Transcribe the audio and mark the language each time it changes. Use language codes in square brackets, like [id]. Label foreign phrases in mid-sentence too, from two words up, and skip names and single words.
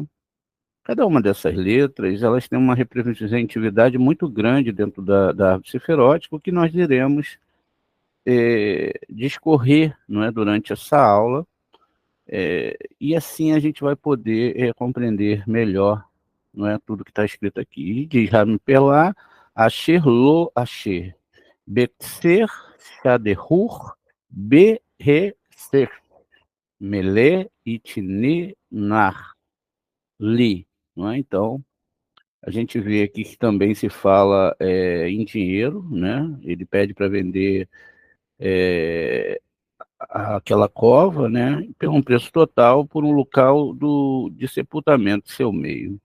[pt] Cada uma dessas letras, elas têm uma representatividade muito grande dentro da árvore ciferótica, o que nós iremos discorrer, não é, durante essa aula, e assim a gente vai poder compreender melhor, não é, tudo que está escrito aqui. E diz Ramipelá, Asher Lo Asher, Betser Shaderur, Beheser, Mele Itne Nar, Li, não é? Então, a gente vê aqui que também se fala em dinheiro, né? Ele pede para vender é, aquela cova, né? Pelo um preço total por um local de sepultamento, seu meio.